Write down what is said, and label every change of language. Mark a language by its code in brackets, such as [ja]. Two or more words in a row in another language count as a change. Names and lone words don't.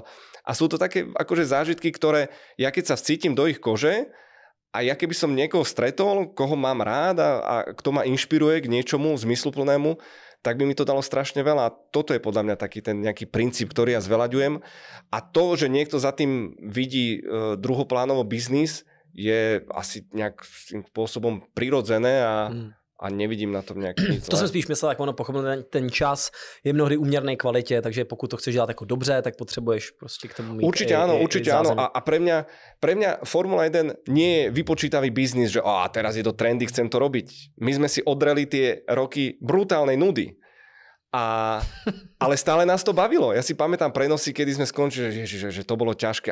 [sk] A sú to také akože zážitky, ktoré ja keď sa vcítim do ich kože, a ja keby som niekoho stretol, koho mám rád a kto ma inšpiruje k niečomu zmysluplnému, tak by mi to dalo strašne veľa. A toto je podľa mňa taký ten nejaký princíp, ktorý ja zveľaďujem. A to, že niekto za tým vidí druhoplánovo biznis, je asi nejakým spôsobom prirodzené a nevidím na tom [cs] nějaký nic. To jsem spíš myslel, jak ono pochopil, ten čas je mnohdy úměrnej kvalitě, takže pokud to chceš dělat jako dobře, tak potřebuješ prostě k tomu mít [sk] určite áno. A pre mňa Formula 1 nie je vypočítavý biznis, že teraz je to trendy, chcem to robiť. My sme si odreli tie roky brutálnej nudy. Ale stále nás to bavilo. Ja si pamätám prenosy, kedy sme skončili, že to bolo ťažké.